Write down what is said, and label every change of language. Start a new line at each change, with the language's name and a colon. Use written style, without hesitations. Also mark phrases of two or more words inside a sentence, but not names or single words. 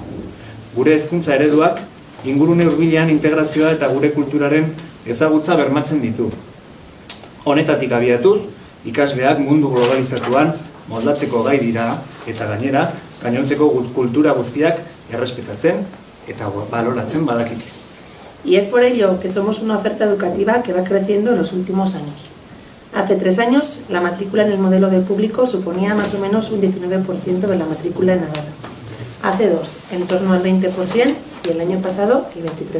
Basque: Gure hezkuntza ereduak ingurune hurbilean integrazioa eta gure kulturaren ezagutza bermatzen ditu. Honetatik abiatuz, ikasleak mundu globalizatuan moldatzeko gai dira eta gainera, gainontzeko kultura guztiak errespetatzen eta baloratzen badakite.
Spanish: Y es por ello que somos una oferta educativa que va creciendo en los últimos años. Hace 3 años, la matrícula en el modelo de público suponía más o menos un 19% de la matrícula en Navarra. Hace 2, en torno al 20%, y el año pasado, el 23%.